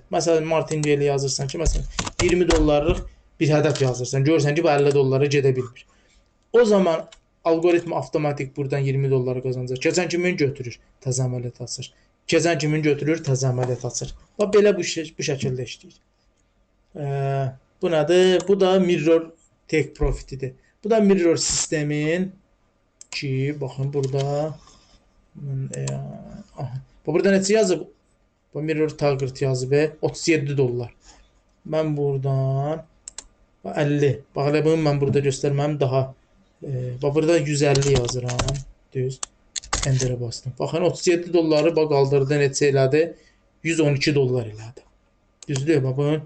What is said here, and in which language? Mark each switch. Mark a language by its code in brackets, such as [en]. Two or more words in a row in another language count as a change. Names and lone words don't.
[az] Məsələn, Martingale yazırsan ki, məsələn 20 dollarlıq bir hədəf yazırsan, görürsən ki, bu 50 dollara gedə bilmir. O zaman algoritma avtomatik buradan 20 dollar qazancaq. Keçən kimin götürür, təzə əməliyyat açır. Keçən kimin götürür, təzə əməliyyat açır. Və belə bu şəkildə işləyir. Bu nədir? Bu da [en] mirror take profitidir. [az] Bu da mirror sistemin ki, baxın burada burada neçə yazıb? Bu [en] mirror target [az] yazıb 37 dollar. Mən buradan 50. Bax elə bunu mən burada göstərməm daha. Bax burada 150 yazıram. Düz. Enter'ə bastım. Baxın 37 dolları bax qaldırdı neçə elədi? 112 dollar elədi. Düzdür? Baxın.